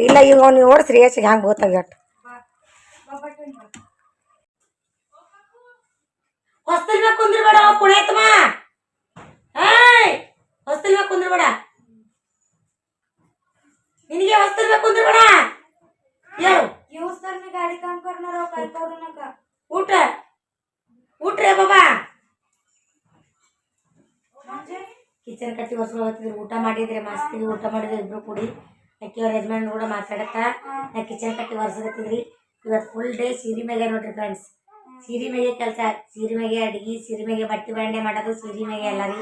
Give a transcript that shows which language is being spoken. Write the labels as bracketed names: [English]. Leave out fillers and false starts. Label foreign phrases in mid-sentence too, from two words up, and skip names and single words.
[Kannada] ಇಲ್ಲ ಈಗ ನೀವು ನೋಡಿಸ್ರಿ ಎಷ್ಟು ಹ್ಯಾಂಗೆ ಬೋತಾಗ ಅಟ್ಟು ಹೊಸ್ತಲ್ ಬೇಕು ಕುಂದ್ರಬೇಡ. ಪುಣೇತಮ್ಮ ಹೊಸ್ತಲ್ ಬೇಕು ಕುಂದ್ರಬೇಡ. ನಿನಗೆ ಹೊಸ್ತಲ್ ಬೇಕು ಕುಂದ್ರಬೇಡ. [Marathi] गाडी काम करणार काय करू नका. उठ उठ रे बाबा. [Kannada] ಕಿಚನ್ ಕಟ್ಟಿ ಒರ್ಸ್ಕೊಳ್ತಿದ್ರು. ಊಟ ಮಾಡಿದ್ರೆ ಮಸ್ತಿಗೆ ಊಟ ಮಾಡಿದ್ರೆ ಇಬ್ರು ಕೂಡಿ. ಅಕ್ಕಿಯವ್ರ ಯಜಮಾನ್ ಕೂಡ ಮಾತಾಡತ್ತಾ ನಾ ಕಿಚನ್ ಕಟ್ಟಿ ಒರ್ಸಕತ್ತಿದ್ರಿ. ಇವತ್ತು ಫುಲ್ ಡೇ ಸೀರೆ ಮೇಗೆ ನೋಡ್ರಿ ಫ್ರೆಂಡ್ಸ್. ಸೀರೆ ಮೇಗೆ ಕೆಲಸ, ಸೀರೆ ಮೇಗೆ ಅಡ್ಗೆ, ಸೀರೆ ಮೇಗೆ ಬಟ್ಟೆ ಬಾಂಡೆ ಮಾಡೋದು, ಸೀರೆ ಮೇಗೆ ಎಲ್ಲ ರೀ.